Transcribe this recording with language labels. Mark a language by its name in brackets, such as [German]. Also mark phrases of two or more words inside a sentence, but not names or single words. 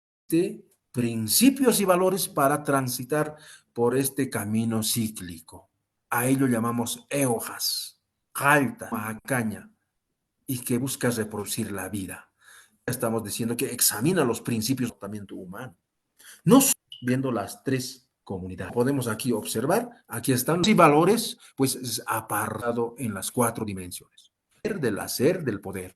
[Spanish] principios y valores para transitar por este camino cíclico. A ello llamamos eojas, jalta, macaña, y que busca reproducir la vida. Estamos diciendo que examina los principios del comportamiento humano. No viendo las tres comunidades. Podemos aquí observar, aquí están los valores, pues es apartado en las cuatro dimensiones. Del hacer, del poder.